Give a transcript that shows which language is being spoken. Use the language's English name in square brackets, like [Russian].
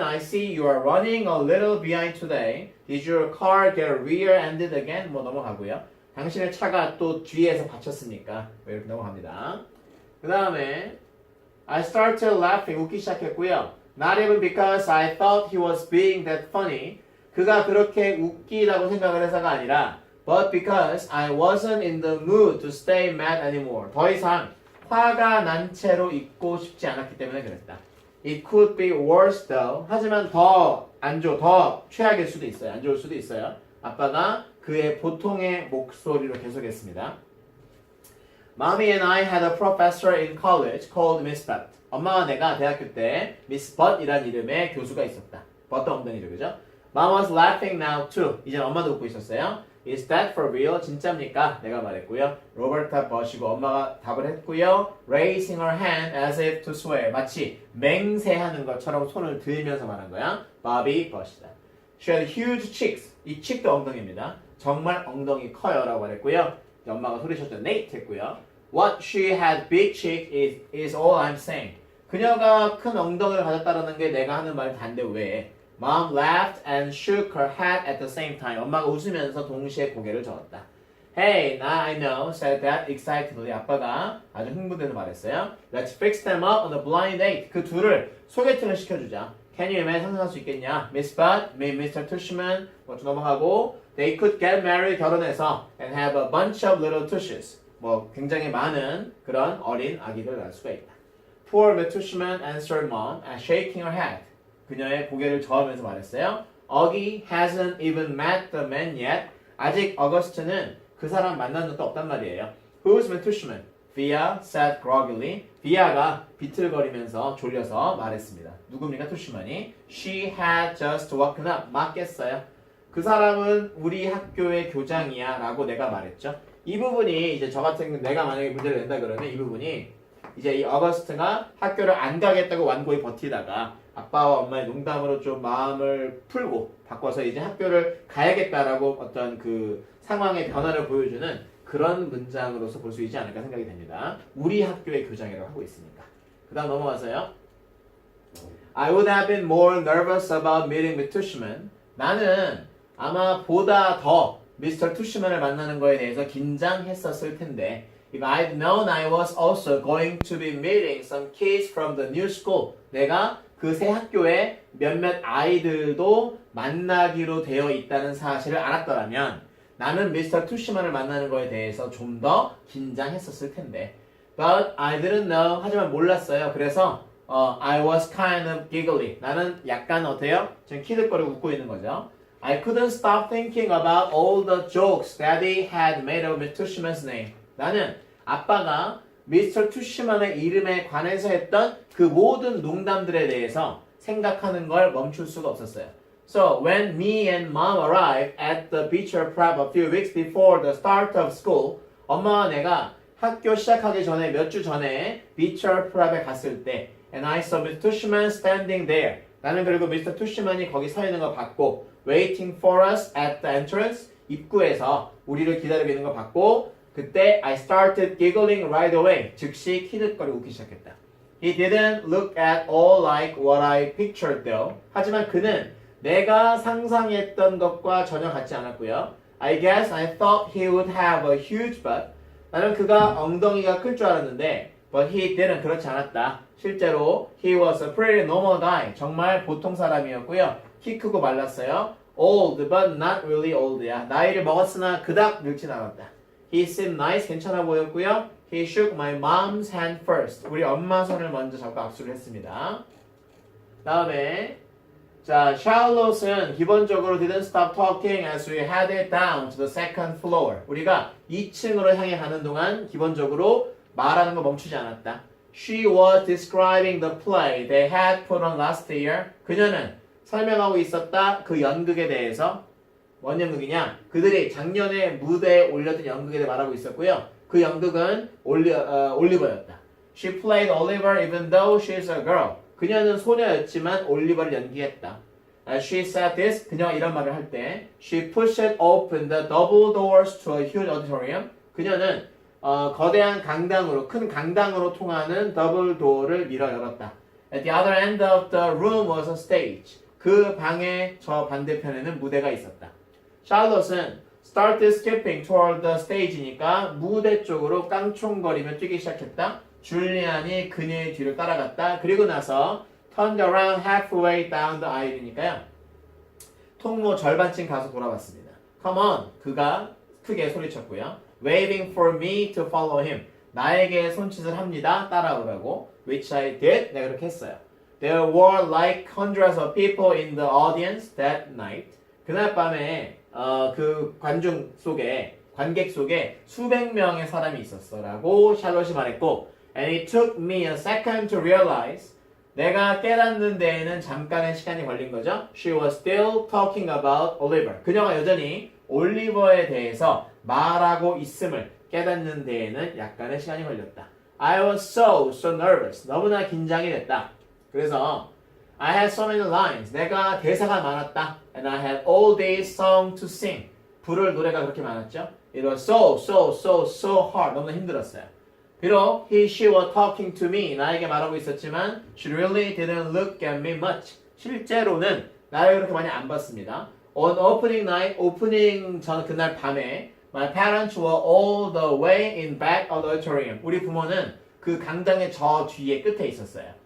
[English] I see you are running a little behind today. Did your car get rear-ended again? [Korean] 뭐 넘어가고요. 당신의 차가 또 뒤에서 받쳤습니까? 이렇게 넘어갑니다. 그 다음에 [English] I started laughing. [Korean] 웃기 시작했고요. [English] Not even because I thought he was being that funny. [Korean] 그가 그렇게 웃기다고 생각을 해서가 아니라 [English] But because I wasn't in the mood to stay mad anymore. [Korean] 더 이상 화가 난 채로 있고 싶지 않았기 때문에 그랬다. [English] It could be worse though. [Korean] 하지만 더 최악일 수도 있어요. 안 좋을 수도 있어요. 아빠가 그의 보통의 목소리로 계속했습니다. [English] Mommy and I had a professor in college called Miss Butt. [Korean] 엄마와 내가 대학교 때 Miss Butt이란 이름의 교수가 있었다. 버터 엉덩이죠, 그죠? [English] Mom was laughing now too. [Korean] 이제 엄마도 웃고 있었어요. [English] Is that for real? [Korean] 진짜입니까? 내가 말했고요. 로버타 버시고 엄마가 답을 했고요. [English] Raising her hand as if to swear. [Korean] 마치 맹세하는 것처럼 손을 들면서 말한 거야. [English] Bobby [Korean] 버시다. [English] She had huge cheeks. [Korean] 이 cheek도 엉덩이입니다. 정말 엉덩이 커요 라고 말했고요. 엄마가 소리쳤죠. Nate 했고요. [English] What she had big cheek is all I'm saying. [Korean] 그녀가 큰 엉덩이를 가졌다는 게 내가 하는 말이 단데 왜? [English] Mom laughed and shook her head at the same time. [Korean] 엄마가 웃으면서 동시에 고개를 저었다. [English] Hey, now I know, said Dad excitedly. [Korean] 아빠가 아주 흥분돼서 말했어요. [English] Let's fix them up on a blind date. [Korean] 그 둘을 소개팅을 시켜주자. [English] Can you imagine? [Korean] 상상할 수 있겠냐? [English] Miss Butt, Mr. Tushman, [Korean] 뭐 넘어가고 [English] They could get married, [Korean] 결혼해서 [English] and have a bunch of little tushes. [Korean] 뭐 굉장히 많은 그런 어린 아기를 낳을 수가 있다. [English] Poor Mr. Tushman answered Mom and shaking her head. [Korean] 그녀의 고개를 저으면서 말했어요. [English] Augie hasn't even met the man yet. [Korean] 아직 어거스트는 그 사람 만난 적도 없단 말이에요. [English] Who's Mr. Tushman? Via said groggily. [Korean] 비아가 비틀거리면서 졸려서 말했습니다. 누굽니까 투슈만이? [English] She had just woken up. [Korean] 맞겠어요. 그 사람은 우리 학교의 교장이야 라고 내가 말했죠. 이 부분이 이제 저 같은 내가 만약에 문제를 낸다 그러면 이 부분이 이제 이 어거스트가 학교를 안 가겠다고 완고히 버티다가 아빠와 엄마의 농담으로 좀 마음을 풀고 바꿔서 이제 학교를 가야겠다라고 어떤 그 상황의 변화를 보여주는 그런 문장으로서 볼 수 있지 않을까 생각이 됩니다. 우리 학교의 교장이라고 하고 있으니까. 그 다음 넘어가서요. [English] I would have been more nervous about meeting with Tushman. [Korean] 나는 아마 보다 더 Mr. Tushman을 만나는 거에 대해서 긴장했었을 텐데 [English] If I'd known I was also going to be meeting some kids from the new school. [Korean] 내가 그 새 학교에 몇몇 아이들도 만나기로 되어 있다는 사실을 알았더라면 나는 미스터 투시만을 만나는 거에 대해서 좀 더 긴장했었을 텐데. [English] But I didn't know. [Korean] 하지만 몰랐어요. 그래서 [English] I was kind of giggly. [Korean] 나는 약간 어때요? 지금 키득거리고 웃고 있는 거죠. [English] I couldn't stop thinking about all the jokes Daddy had made of Mr. Tushman's name. [Korean] 나는 아빠가 미스터 투시만의 이름에 관해서 했던 그 모든 농담들에 대해서 생각하는 걸 멈출 수가 없었어요. [English] So when me and mom arrived at the beecher prep a few weeks before the start of school, [Korean] 엄마와 내가 학교 시작하기 전에 몇 주 전에 beecher prep에 갔을 때, [English] and I saw Mr. Tushman standing there. [Korean] 나는 그리고 미스터 투시만이 거기 서 있는 거 봤고, [English] waiting for us at the entrance, [Korean] 입구에서 우리를 기다리고 있는 거 봤고, 그때 [English] I started giggling right away. [Korean] 즉시 키득거리고 웃기 시작했다. [English] He didn't look at all like what I pictured though. [Korean] 하지만 그는 내가 상상했던 것과 전혀 같지 않았고요. [English] I guess I thought he would have a huge butt. [Korean] 나는 그가 엉덩이가 클 줄 알았는데 [English] but he didn't. [Korean] 그렇지 않았다. 실제로 [English] he was a pretty normal guy. [Korean] 정말 보통 사람이었고요. 키 크고 말랐어요. [English] Old but not really old야. [Korean] 나이를 먹었으나 그닥 늙진 않았다. [English] He seemed nice. [Korean] 괜찮아 보였고요. [English] He shook my mom's hand first. [Korean] 우리 엄마 손을 먼저 잡고 악수를 했습니다. 다음에 자, Charlotte는 기본적으로 [English] didn't stop talking as we headed down to the second floor. [Korean] 우리가 2층으로 향해 가는 동안 기본적으로 말하는 거 멈추지 않았다. [English] She was describing the play they had put on last year. [Korean] 그녀는 설명하고 있었다 그 연극에 대해서. 뭔 연극이냐? 그들이 작년에 무대에 올렸던 연극에 대해 말하고 있었고요. 그 연극은 올리버였다. [English] She played Oliver even though she's a girl. [Korean] 그녀는 소녀였지만 올리버를 연기했다. [English] She said this. [Korean] 그녀가 이런 말을 할 때 [English] She pushed open the double doors to a huge auditorium. [Korean] 그녀는 거대한 강당으로 큰 강당으로 통하는 더블 도어를 밀어 열었다. [English] At the other end of the room was a stage. [Korean] 그 방의 저 반대편에는 무대가 있었다. 샬롯은 [English] started skipping toward the stage니까 [Korean] 무대 쪽으로 깡총거리며 뛰기 시작했다. 줄리안이 그녀의 뒤를 따라갔다. 그리고 나서 [English] turned around halfway down the aisle니까요. [Korean] 통로 절반쯤 가서 돌아왔습니다. [English] Come on, [Korean] 그가 크게 소리쳤고요. [English] Waving for me to follow him. [Korean] 나에게 손짓을 합니다. 따라오라고. [English] Which I did. [Korean] 내가 그렇게 했어요. [English] There were like hundreds of people in the audience that night. [Korean] 그날 밤에 그 관객 속에 수백 명의 사람이 있었어라고 샬롯이 말했고 [English] And it took me a second to realize [Korean] 내가 깨닫는 데에는 잠깐의 시간이 걸린 거죠. [English] She was still talking about Oliver. [Korean] 그녀가 여전히 올리버에 대해서 말하고 있음을 깨닫는 데에는 약간의 시간이 걸렸다. [English] I was so nervous. [Korean] 너무나 긴장이 됐다. 그래서 [English] I had so many lines. [Korean] 내가 대사가 많았다. [English] And I had all day song to sing. [Korean] 부를 노래가 그렇게 많았죠. [English] It was so hard. [Korean] 너무나 힘들었어요. 비록 [English] he, she were talking to me. [Korean] 나에게 말하고 있었지만 [English] she really didn't look at me much. [Korean] 실제로는 나를 그렇게 많이 안 봤습니다. [English] On opening night, [Korean] 오프닝 전 그날 밤에 [English] my parents were all the way in back of the auditorium. [Korean] 우리 부모는 그 강당의 저 뒤에 끝에 있었어요.